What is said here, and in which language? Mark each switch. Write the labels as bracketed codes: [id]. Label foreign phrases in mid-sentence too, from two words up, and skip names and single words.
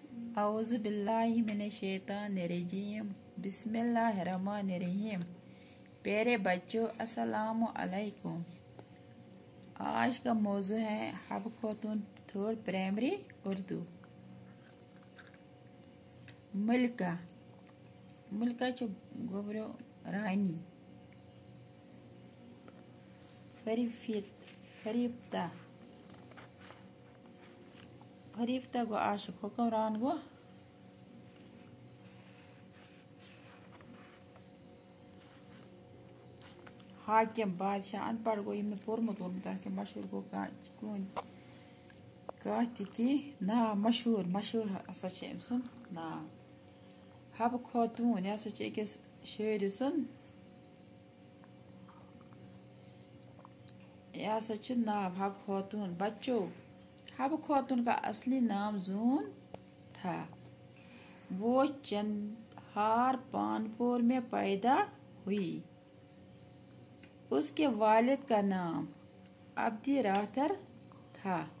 [ar] اعوذ باللہ من الشیطان الرجیم بسم اللہ الرحمن الرحیم۔ [ur] پیارے بچوں السلام علیکم۔ آج کا موضوع ہے حب خواتون [en] third primary [ur] اردو۔ [ks] ملکہ چھ گوبرو رانی۔ فریفتہ گو عاشق، حکمران گو حاکم، بادشاہ۔ ان پڑھ گو یم پورمت وورمت تاکہ مشہور گو تھی ناو مشہور ہسا چھ ام سن ناو۔ حب خواتون یہ ہسا چھ أکس شاعر سن، یہ ہسا چھ ناو حب خواتون۔ [ur] بچوں، حب خواتون کا اصلی نام زون تھا۔ وہ چندہار پانپور میں پیدا ہوئی۔ اس کے والد کا نام عبدی راتھر تھا۔